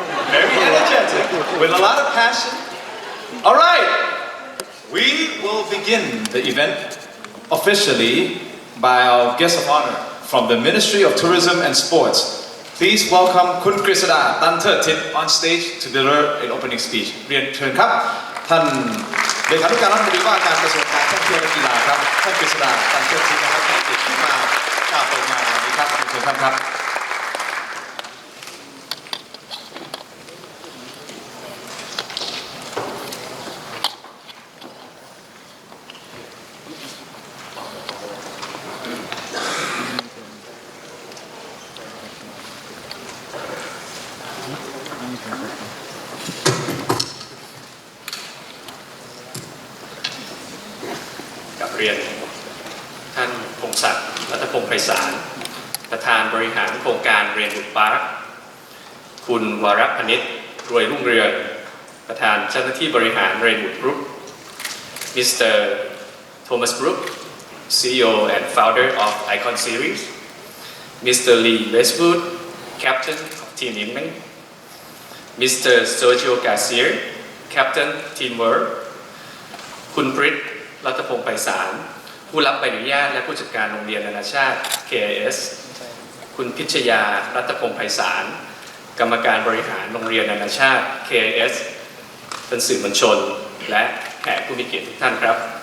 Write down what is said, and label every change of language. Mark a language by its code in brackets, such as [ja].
[en] Very energetic, with a lot of passion. All right, we will begin the event officially by our guest of honor from the Ministry of Tourism and Sports. Please welcome คุณกฤษดา ตันเทิดทิพย์ on stage to deliver an opening speech. [th] เรียนเชิญครับท่านเลขาธิการรัฐมนตรีว่าการกระทรวงการท่องเที่ยวและกีฬาครับท่านกฤษดา ตันเทิดทิพย์นะครับให้เกียรติขึ้นมากล่าวเปิดงานวันนี้ครับเชิญท่านครับ กับเรียนท่านพงศักดิ์ รัตพงษ์ไพศาลประธานบริหารโครงการReignwood Park คุณวรพนิชรวยรุ่งเรืองประธานเจ้าหน้าที่บริหาร Reignwood Group Mr. [en] Thomas Brook CEO and founder of Icon Series Mr. Lee Westwood Captain of Team England Mr. [th] Sergio Garcia Captain Team World คุณปริศรัตพงษ์ไพศาลผู้รับใบอนุญาตและผู้จัดการโรงเรียนนานาชาติ KIS คุณพิชยา รัตพงษ์ไพศาลกรรมการบริหารโรงเรียนนานาชาติ KIS เป็นสื่อมวลชนและแขกผู้มีเกียรติทุกท่านครับ